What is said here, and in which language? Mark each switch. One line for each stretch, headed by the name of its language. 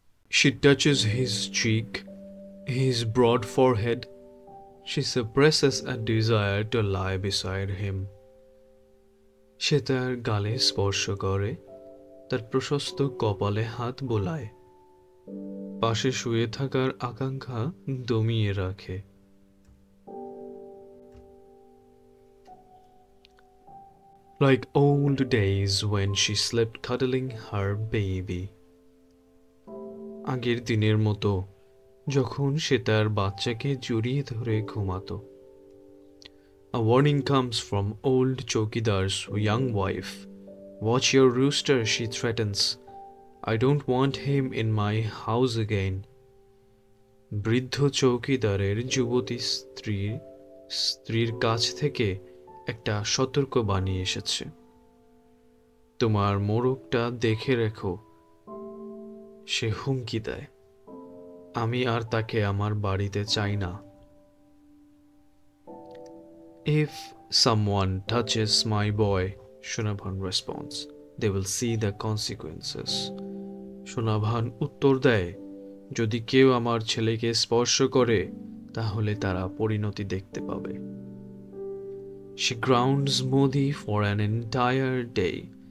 English: She touches his cheek, his broad forehead. She suppresses a desire to lie beside him.
Bangla: সে তার গালে স্পর্শ করে, তার প্রশস্ত কপালে হাত বোলায়, পাশে শুয়ে থাকার আকাঙ্ক্ষা দমিয়ে রাখে।
English: Like old days when she slept cuddling her baby.
Bangla: আগের দিনের মতো যখন সে তার বাচ্চাকে জড়িয়ে ধরে ঘুমাতো।
English: A warning comes from old Chowkidar's young wife. Watch your rooster, she threatens. I don't want him in my house again.
Bangla: বৃদ্ধ চৌকিদারের যুবতী স্ত্রীর কাছ থেকে একটা সতর্কবাণী এসেছে। তোমার মোরগটা দেখে রেখো, সে হুমকি দেয়। আমি আর তাকে আমার বাড়িতে চাই না।
English: If someone touches my boy, Shunabhan responds, they will see the consequences.
Bangla: Shunabhan উত্তর দেয়, যদি কেউ আমার ছেলেকে স্পর্শ করে তাহলে তারা পরিণতি দেখতে পাবে।
English: She grounds Modi for an entire day.